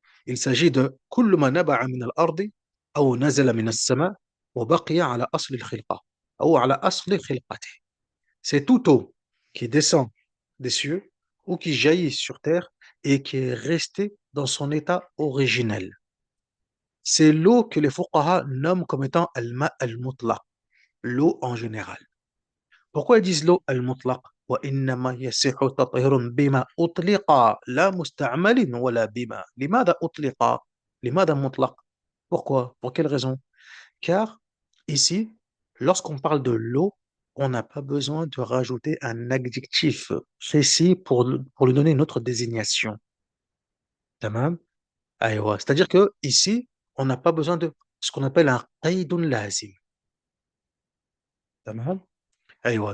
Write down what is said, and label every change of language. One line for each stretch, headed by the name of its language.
French: Il s'agit de
Arabic: كل ما نبع من الأرض أو نزل من السماء وبقي على أصل الخلقة أو على أصل خلقته.
French: C'est toute eau qui descend des cieux ou qui jaillit sur terre et qui est restée dans son état originel. C'est l'eau que les fuqaha nomment comme étant al-ma al-mutlaq, l'eau en général. Pourquoi ils disent l'eau al-mutlaq?
Arabic: وإنما يصح تطهير بما أطلق لا مستعمل ولا بما. لماذا أطلق؟ لماذا مطلق?
French: Pourquoi? Pour quelle raison? Car ici, lorsqu'on parle de l'eau, on n'a pas besoin de rajouter un adjectif précis pour lui donner une autre désignation. Tamam? Aïwa. C'est-à-dire que ici, on n'a pas besoin de ce qu'on appelle un qaydun lazim. Tamam? Aïwa.